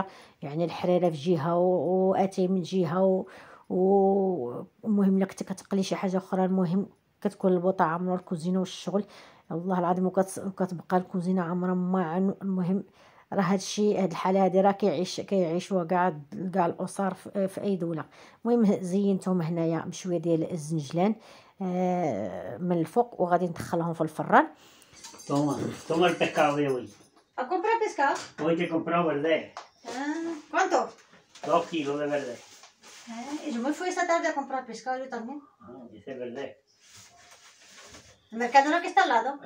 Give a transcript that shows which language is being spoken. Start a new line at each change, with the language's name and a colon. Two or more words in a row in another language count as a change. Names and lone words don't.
Arabic: يعني الحريره في جهه واتاي من جهه ومهم الا كنتي كتقلي شي حاجه اخرى، المهم كتكون البوطه عامره الكوزينه والشغل والله العظيم. وكتبقى الكوزينه عامره ما. المهم راه هادشي، هاد الحاله هادي راه كيعيشوها كاع الاسر في اي دوله. المهم زينتهم هنايا بشويه ديال الزنجلان من الفوق، وغادي ندخلهم في الفران.
Spanish: Toma el pescado de hoy. ¿A comprar pescado? Hoy te he comprado verde. ¿Cuánto? 2 kilos de verde. Yo me fui esta tarde a comprar pescado yo también. Dice verde. ¿El Mercadona que está al lado?